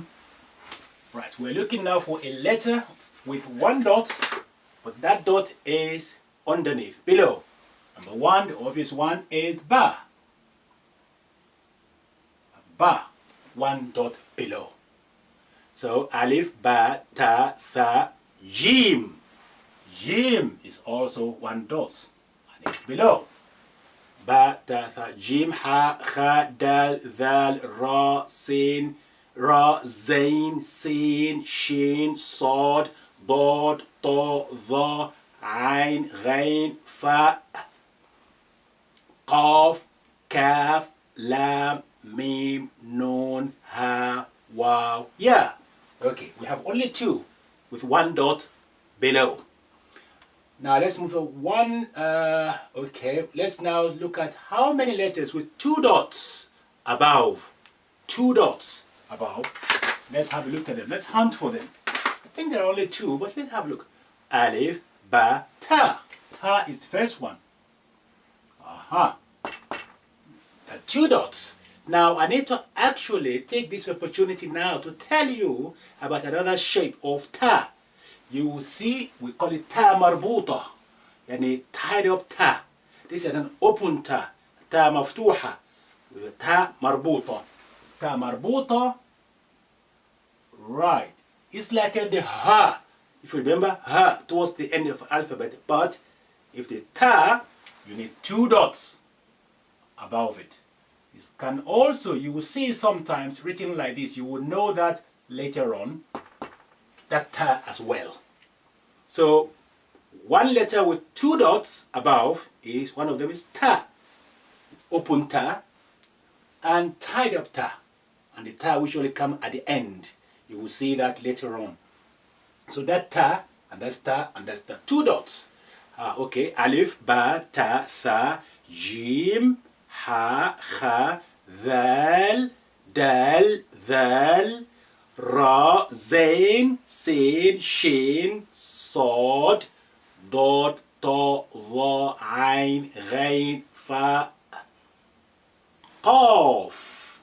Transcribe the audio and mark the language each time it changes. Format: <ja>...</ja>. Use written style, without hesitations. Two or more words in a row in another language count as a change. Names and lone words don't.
<en>Right, we're looking now for a letter with one dot, but that dot is underneath, below. Number one, the obvious one is ba. Ba, one dot below. So alif,</en> <ar>باء، تاء، ثاء,</ar> <en>jim. Jim is also one dot, and it's below.</en> <ar>باء تاء ثاء جيم حاء خاء دال ذال راء سين راء زاي سين شين صاد ضاد طا ظا عين غين فاء قاف كاف لام ميم نون هاء</ar> <en>wow yeah. Okay, we have only two with one dot below. Now let's move on one. Okay, let's now look at how many letters with two dots above. Two dots above. Let's have a look at them. Let's hunt for them. I think there are only two, but let's have a look. Alif, ba, ta. Ta is the first one. Aha. Two dots. Now I need to actually take this opportunity now to tell you about another shape of ta. You will see, we call it</en> <ar>تاء مربوطة,</ar> <en>yani tied up ta. This is an open ta,</en> <ar>تاء مفتوحة، تاء مربوطة. تاء مربوطة, right.</ar> <en>It's like the ha. If you remember, ha towards the end of the alphabet, but if the ta, you need two dots above it. It can also, you will see sometimes written like this, you will know that later on, that ta as well. So one letter with two dots above is, one of them is ta, open ta, and tied up ta, and the ta usually come at the end. You will see that later on. So that ta, and that's ta, and that's ta, two dots. Okay, alif,</en> <ar>باء، تاء، ثاء، جيم، حاء، خاء، ذال، دال, ذال، راء، زاي، سين، شين, صاد ضاد طاء ظاء عين غين فاء قاف.</ar>